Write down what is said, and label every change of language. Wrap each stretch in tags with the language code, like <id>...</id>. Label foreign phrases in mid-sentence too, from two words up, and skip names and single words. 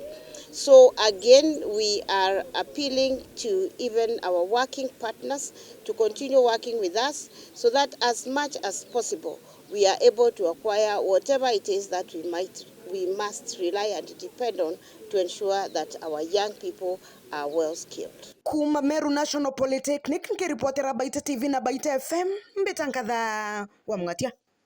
<en>So again, we are appealing to even our working partners to continue working with us so that as much as possible, we are able to acquire whatever it is that we must rely and depend on to ensure that our young people are well skilled.</en> <mer>Kuma Meru National Polytechnic, nikiripotera Baita TV na Baita FM, Mbetankadha wa Mwatia.</mer>